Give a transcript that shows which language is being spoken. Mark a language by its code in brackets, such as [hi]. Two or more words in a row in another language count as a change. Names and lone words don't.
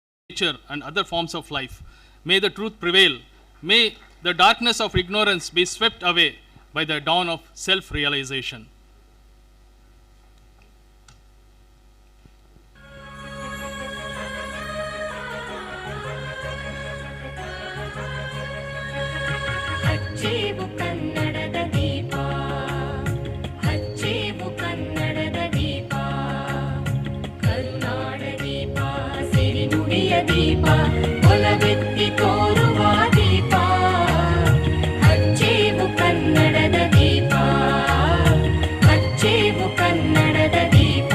[en] nature and other forms of life. May the truth prevail. May the darkness of ignorance be swept away by the dawn of self-realization. [kn] ಹಚ್ಚೇವು ಕನ್ನಡದ ದೀಪ, ಹಚ್ಚೇವು ಕನ್ನಡದ ದೀಪ, ಕರುನಾಡ ದೀಪ, ಸಿರಿನುಡಿಯ ದೀಪ, ಒಲವೆತ್ತಿ ತೋರುವ ದೀಪ, ಹಚ್ಚೇವು ಕನ್ನಡದ ದೀಪ, ಹಚ್ಚೇವು ಕನ್ನಡದ ದೀಪ.